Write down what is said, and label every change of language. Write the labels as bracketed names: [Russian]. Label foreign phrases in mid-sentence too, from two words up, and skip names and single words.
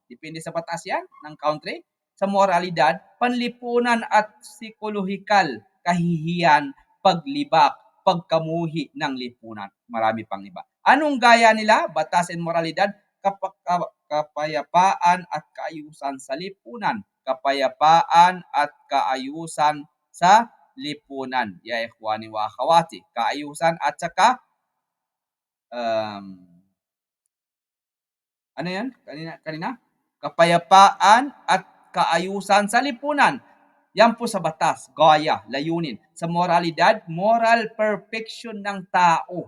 [Filipino] Depende sa batas yan ng country. Sa moralidad, panlipunan at psikolohikal, kahihiyan, paglibak, pagkamuhi ng lipunan. Marami pang iba. Anong gaya nila? Batas and moralidad, kapayapaan at kaayusan sa lipunan. Kapayapaan at kaayusan sa lipunan. [Arabic] يا إخواني وأخواتي. [Filipino] Kaayusan at saka ano yan? Kanina? Kapayapaan at kaayusan sa lipunan. Yan po sa batas, gaya, layunin. Sa moralidad, [English] moral perfection [Filipino] ng tao.